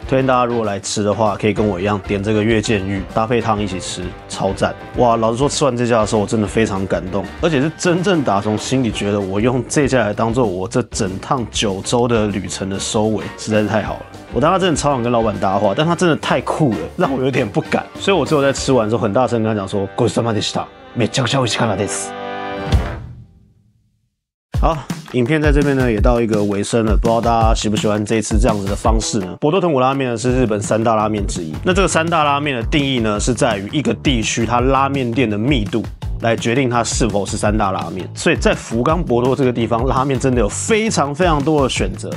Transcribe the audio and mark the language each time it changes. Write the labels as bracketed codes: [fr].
[zh] 推荐大家如果来吃的话，可以跟我一样点这个月见芋，搭配汤一起吃，超赞！哇，老实说，吃完这家的时候，我真的非常感动，而且是真正打从心里觉得我用这家来当做我这整趟9周的旅程的收尾，实在是太好了。我当时真的超想跟老板搭话，但他真的太酷了，让我有点不敢。所以我只有在吃完之后很大声跟他讲说： [ja] “ごちそうさまでした。めちゃくちゃ美味しかったです。” [zh] 好，影片在这边呢也到一个尾声了，不知道大家喜不喜欢这一次这样子的方式呢？博多豚骨拉面呢是日本3大拉面之一。那这个3大拉面的定义呢是在于一个地区它拉面店的密度。来决定它是否是3大拉面。所以在福冈博多这个地方，拉面真的有非常多的选择。